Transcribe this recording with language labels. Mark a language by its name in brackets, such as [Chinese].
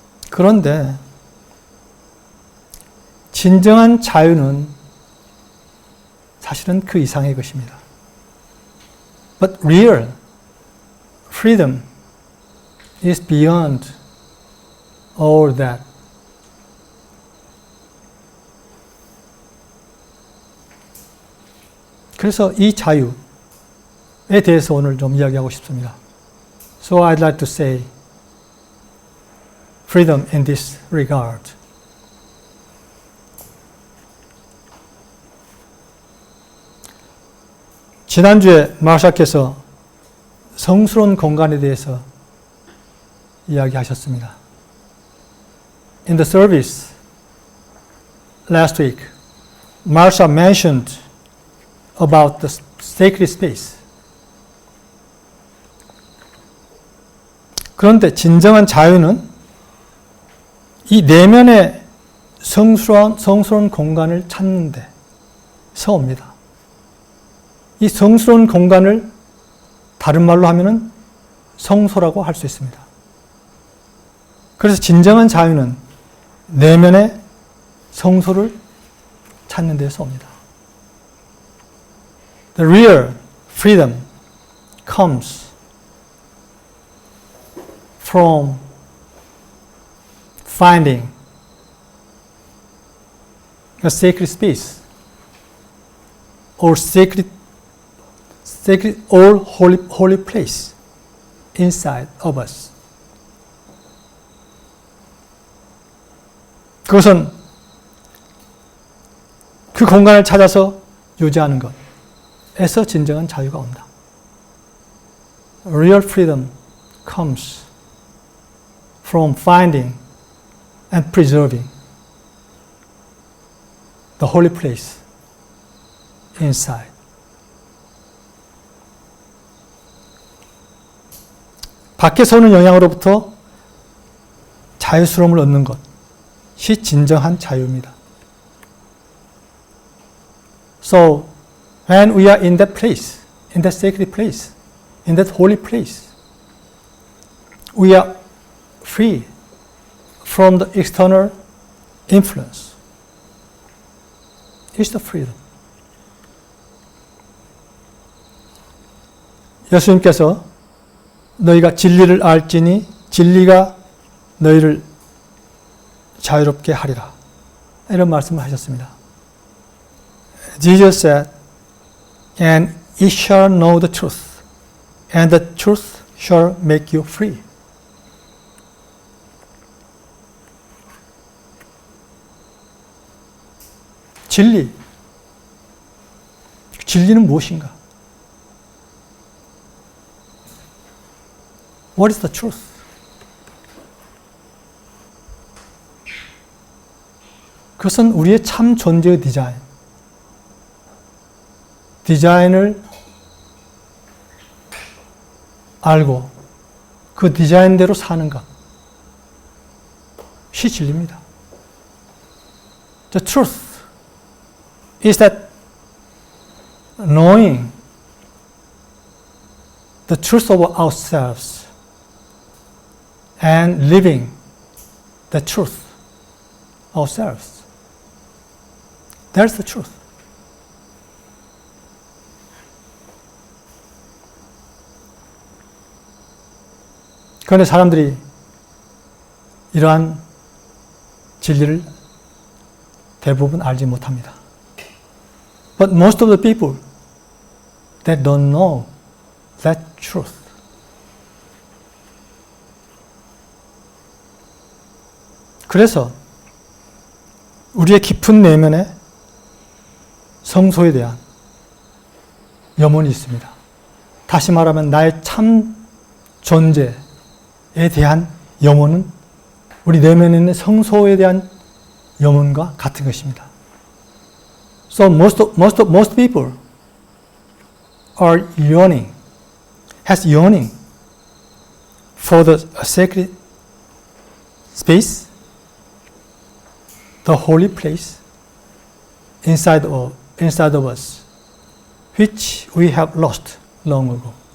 [Korean] 그런데 진정한 자유는 사실은 그 이상의 것입니다. [English] But real freedom is beyond all that. [Korean] 그래서 이 자유에 대해서 오늘 좀 이야기하고 싶습니다. [English] So I'd like to say freedom in this regard. [Korean] 지난주에 마샤께서 성스러운 공간에 대해서 이야기하셨습니다. [English] In the service last week, Marsha mentioned about the sacred space. [Korean] 그런데 진정한 자유는 이 내면의 성스러운 공간을 찾는 데서 옵니다. 이 성스러운 공간을 다른 말로 하면은 성소라고 할 수 있습니다. 그래서 진정한 자유는 내면의 성소를 찾는 데서 옵니다. [English] The real freedom comes from finding a sacred space or sacred or holy place inside of us. [Korean] 그것은 그 공간을 찾아서 유지하는 것에서 진정한 자유가 온다. [English] Real freedom comes from finding and preserving the holy place inside. [Korean] 밖에서 오는 영향으로부터 자유스러움을 얻는 것이 진정한 자유입니다. [English] So, when we are in that place, in that sacred place, in that holy place, we are free from the external influence. It's the freedom. [Korean] 예수님께서 너희가 진리를 알지니 진리가 너희를 자유롭게 하리라. 이런 말씀을 하셨습니다. [English] Jesus said, and ye shall know the truth, and the truth shall make you free. [Korean] 진리. 진리는 무엇인가? [English] What is the truth? [Korean] 그것은 우리의 참 존재의 디자인을 알고 그 디자인대로 사는 것이 진리입니다. [English] The truth is that knowing the truth of ourselves and living the truth ourselves. That's the truth. [Korean] 그런데 사람들이 이러한 진리를 대부분 알지 못합니다. [English] But most of the people that don't know that truth. [Korean] 그래서 우리의 깊은 내면에 성소에 대한 염원이 있습니다. 다시 말하면 나의 참 존재에 대한 염원은 우리 내면에 있는 성소에 대한 염원과 같은 것입니다. [English] So most people are yearning, has yearning for the sacred space, the holy place inside of us, which we have lost long ago.